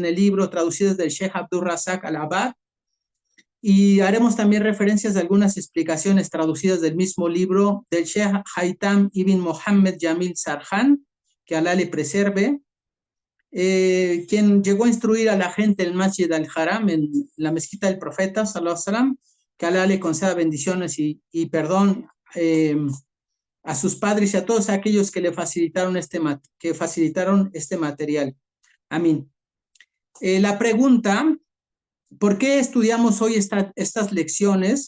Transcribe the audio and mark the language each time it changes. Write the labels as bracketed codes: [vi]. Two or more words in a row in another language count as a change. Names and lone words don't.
[es] el libro, traducidas del Sheikh Abdul Razak al-Abad, y haremos también referencias a algunas explicaciones traducidas del mismo libro del Sheikh Haytham ibn Mohammed Jamil Sarhan, que Allah le preserve, quien llegó a instruir a la gente en el Masjid al-Haram, en la mezquita del profeta, [ar] صلى الله عليه وسلم, [es] que Allah le conceda bendiciones y perdón a sus padres y a todos aquellos que le facilitaron este material. Amén. La pregunta, ¿por qué estudiamos hoy estas lecciones?